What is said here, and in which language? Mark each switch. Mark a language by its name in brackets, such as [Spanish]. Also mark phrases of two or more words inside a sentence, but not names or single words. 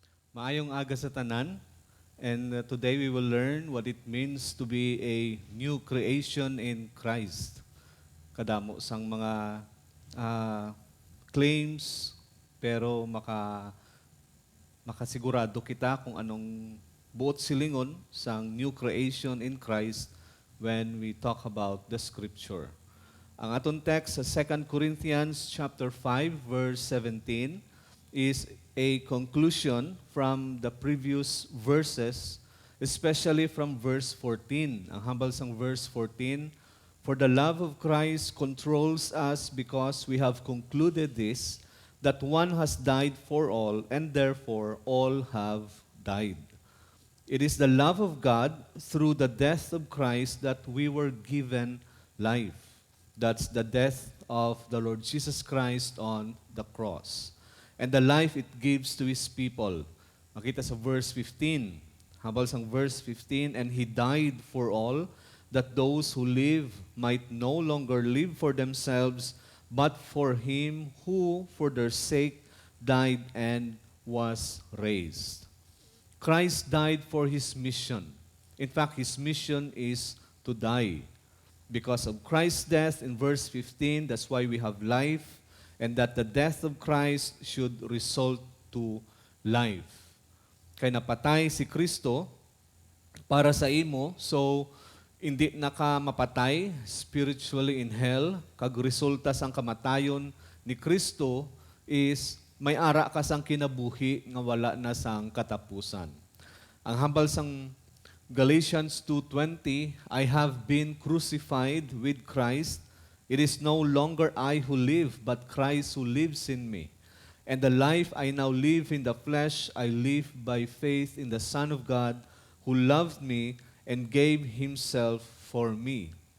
[Hiligaynon] Maayong aga sa tanan, [English] and today we will learn what it means to be a new creation in Christ. [Hiligaynon] Kadamo sang mga ah, claims, pero makasigurado kita kung anong buot silingon sang [English] new creation in Christ when we talk about the scripture. [Hiligaynon] Ang aton text sa [English] 2 Corinthians chapter 5 verse 17 is a conclusion from the previous verses, especially from verse 14. [Hiligaynon] Ang hambal sang [English] verse 14, "For the love of Christ controls us because we have concluded this, that one has died for all, and therefore all have died. It is the love of God through the death of Christ that we were given life." That's the death of the Lord Jesus Christ on the cross. And the life it gives to His people. [Hiligaynon] Makita sa verse 15. Habal sang [English] verse 15, "And He died for all, that those who live might no longer live for themselves, but for Him who for their sake died and was raised." Christ died for His mission. In fact, His mission is to die. Because of Christ's death in verse 15, that's why we have life, and that the death of Christ should result to life. [Hiligaynon] Kaya napatay si Kristo para sa imo, so hindi na ka mapatay [English] spiritually in hell, [Hiligaynon] kag resulta sang kamatayon ni Kristo is may ara ka sang kinabuhi nga wala na sang katapusan. Ang hambal sang [English] Galatians 2:20, "I have been crucified with Christ. It is no longer I who live, but Christ who lives in me. And the life I now live in the flesh, I live by faith in the Son of God, who loved me and gave Himself for me."